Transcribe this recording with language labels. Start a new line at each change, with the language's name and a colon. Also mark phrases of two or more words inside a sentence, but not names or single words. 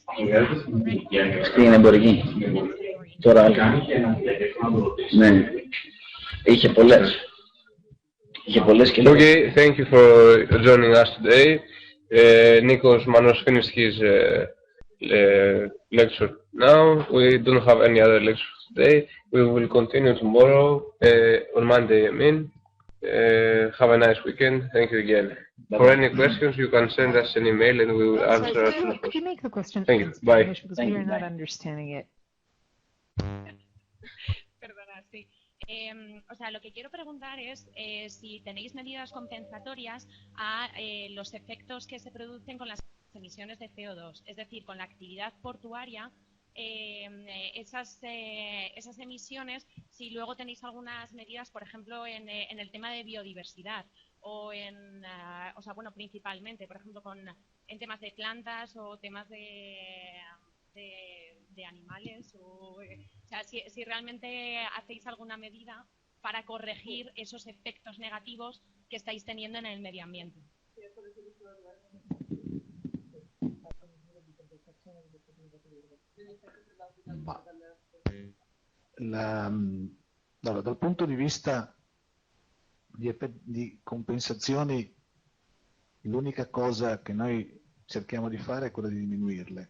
Greek: Στην εμπορική. Τώρα, ναι, είχε πολλές.
English: Okay, thank you for joining us today. Nikos Manos finished his lecture now. We don't have any other lectures today. We will continue tomorrow, on Monday, I mean. Have a nice weekend. Thank you again. For any questions, you can send us an email and we will answer as soon as possible. Could you make the question Thank you. Bye. Because we are not understanding it.
Spanish: Perdona, sí. O sea, lo que quiero preguntar es si tenéis medidas compensatorias a los efectos que se producen con las emisiones de CO2, es decir, con la actividad portuaria, esas emisiones, si luego tenéis algunas medidas, por ejemplo, en el tema de biodiversidad o o sea, bueno, principalmente, por ejemplo, en temas de plantas o temas de animales, o sea, si realmente hacéis alguna medida para corregir esos efectos negativos que estáis teniendo en el medio ambiente.
Italian: Allora, dal punto di vista di compensazioni, l'unica cosa che noi cerchiamo di fare è quella di diminuirle.